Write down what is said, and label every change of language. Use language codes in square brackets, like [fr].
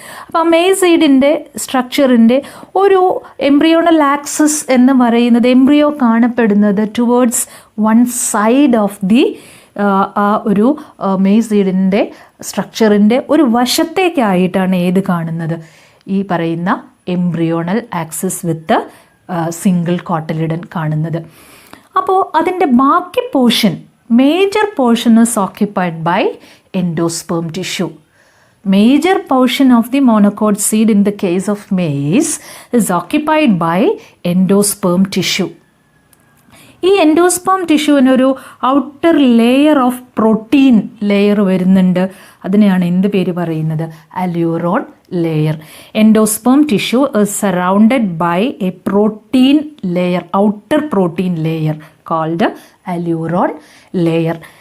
[ml] അപ്പോൾ മെയ്സ് സീഡിൻ്റെ സ്ട്രക്ചറിൻ്റെ ഒരു embryonal axis എന്ന് പറയുന്നത് എംബ്രിയോ കാണപ്പെടുന്നത് [en] towards one side of the [ml] ആ ഒരു മെയ്സ് സീഡിൻ്റെ സ്ട്രക്ചറിൻ്റെ ഒരു വശത്തേക്കായിട്ടാണ് ഏത് കാണുന്നത്, ഈ പറയുന്ന എംബ്രിയോണൽ ആക്സിസ് വിത്ത് സിംഗിൾ കോട്ടിലിഡൻ കാണുന്നത്. അപ്പോൾ അതിൻ്റെ ബാക്കി [en] Portion, major portion is occupied by endosperm tissue. Major portion of the monocot seed in the case of maize is occupied by endosperm tissue. [ml] ഈ endosperm ടിഷ്യൂവിനൊരു outer layer of protein layer വരുന്നുണ്ട്. അതിനെയാണ് എന്ത് പേര് പറയുന്നത്, അല്യൂറോൺ layer. [en] Endosperm tissue is surrounded by a protein layer, outer protein layer called aleurone layer.